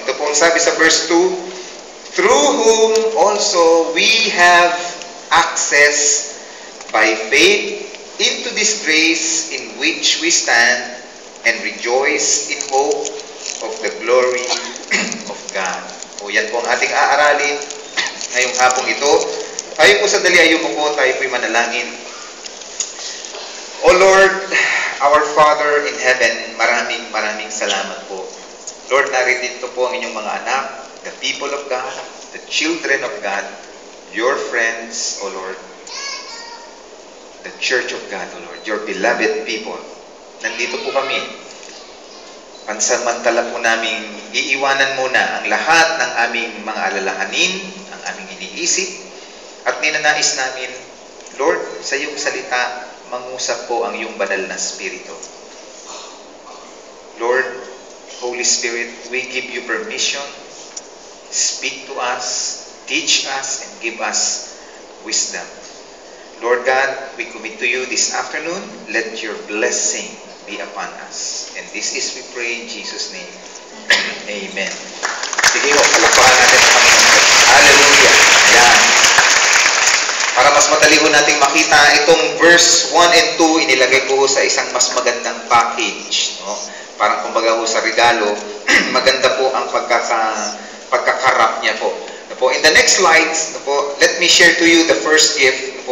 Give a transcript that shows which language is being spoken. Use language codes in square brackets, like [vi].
[tl] Ito po ang sabi sa verse 2, [en] through whom also we have access by faith into this grace in which we stand and rejoice in hope of the glory of God. [tl] O yan po ang ating aaralin ngayong hapong ito. Tayo po sandali ay umupo, tayo po'y manalangin. [en] O Lord, our Father in heaven, [tl] maraming salamat po. [en] Lord, [tl] narito po ang inyong mga anak, [en] the people of God, the children of God, your friends, O Lord, the church of God, O Lord, your beloved people. [tl] Nandito po kami. Pansamantala po namin iiwanan muna ang lahat ng aming mga alalahanin, ang aming iniisip, at ninanais namin, Lord, sa iyong salita, mangusap po ang iyong banal na Espiritu. [en] Lord, Holy Spirit, we give you permission. Speak to us, teach us, and give us wisdom. Lord God, we commit to you this afternoon. Let your blessing be upon us. And this is we pray in Jesus' name. Amen. [tl] Sige ho, palakpakan natin ang Panginoon. Hallelujah. Ayan. Para mas madali ho nating makita, itong verse 1 and 2, inilagay ko sa isang mas magandang package. No? Parang kumbaga ho sa regalo, maganda po ang pagkakarap niya po. [en] In the next slides, let me share to you the first gift.